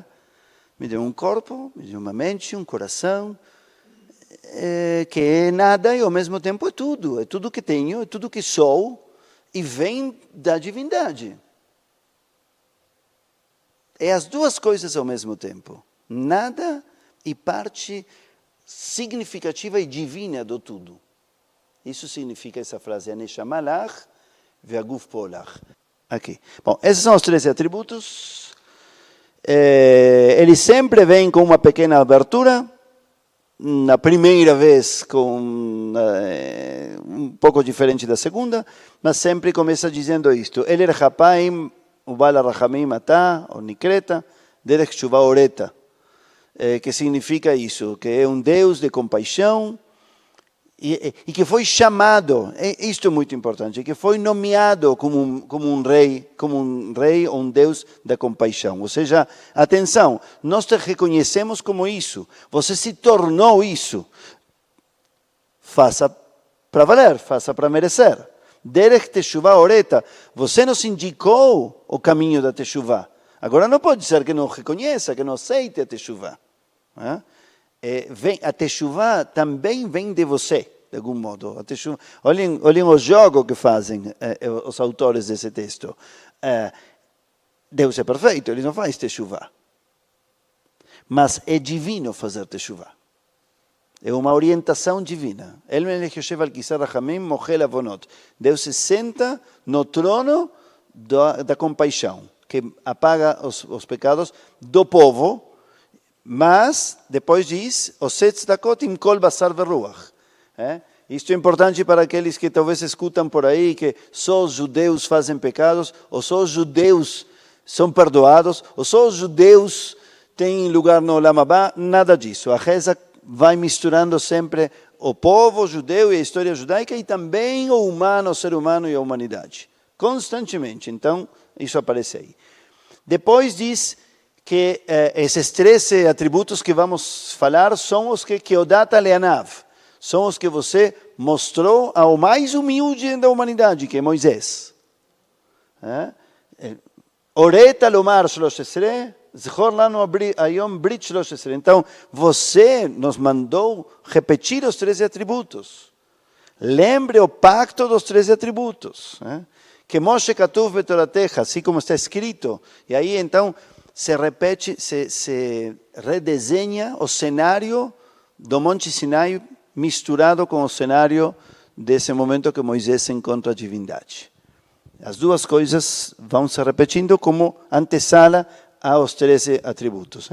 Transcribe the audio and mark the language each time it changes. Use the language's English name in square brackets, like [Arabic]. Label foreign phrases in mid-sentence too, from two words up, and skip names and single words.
[Portuguese] Me deu um corpo, me deu uma mente, um coração, que é nada e ao mesmo tempo é tudo que tenho, é tudo que sou e vem da divindade. É as duas coisas ao mesmo tempo, nada e parte significativa e divina do tudo. Isso significa essa frase, [Hebrew] הנשמה לך והגוף פעלך. [Portuguese] Aqui. Bom, esses são os 13 atributos. Ele sempre vem com uma pequena abertura. Na primeira vez com um pouco diferente da segunda, mas sempre começa dizendo isto. [Hebrew] אל ארך אפים ובעל הרחמים אתה, ou nikreta, דרך תשובה הורית. [Portuguese] Que significa isso, que é um Deus de compaixão, e que foi chamado, isto é muito importante, que foi nomeado como um rei ou um Deus da compaixão. Ou seja, atenção, nós te reconhecemos como isso, você se tornou isso. Faça para valer, faça para merecer. [Hebrew] דרך תשובה הורית, [Portuguese] você nos indicou o caminho da teshuvah. Agora não pode ser que não reconheça, que não aceite a teshuvah. A teshuvah também vem de você, de algum modo. Olhem o jogo que fazem os autores desse texto. Deus é perfeito, ele não faz teshuvah. Mas é divino fazer teshuvah. É uma orientação divina. Deus se senta no trono da compaixão, que apaga os pecados do povo. Mas, depois diz, [Hebrew] עושה צדקות עם כל בשר ורוח. [Portuguese] Isto é importante para aqueles que talvez escutam por aí que só os judeus fazem pecados, ou só os judeus são perdoados, ou só os judeus têm lugar no [Hebrew] עולם הבא. [Portuguese] Nada disso. A reza vai misturando sempre o povo judeu e a história judaica e também o humano, o ser humano e a humanidade. Constantemente. Então, isso aparece aí. Depois diz que esses 13 atributos que vamos falar são os que [Hebrew] כהודעת לעניו, [Portuguese] são os que você mostrou ao mais humilde da humanidade, que é Moisés. [Hebrew] הורית לומר שלש עשרה זכור לנו היום ברית שלש עשרה. [Portuguese] Então, você nos mandou repetir os 13 atributos. Lembre o pacto dos 13 atributos. [Hebrew] Que משה כתוב בתורתך, [Portuguese] assim como está escrito. E aí, então, se repete, se redesenha o cenário do Monte Sinai misturado com o cenário desse momento que Moisés encontra a divindade. As duas coisas vão se repetindo como antessala aos 13 atributos.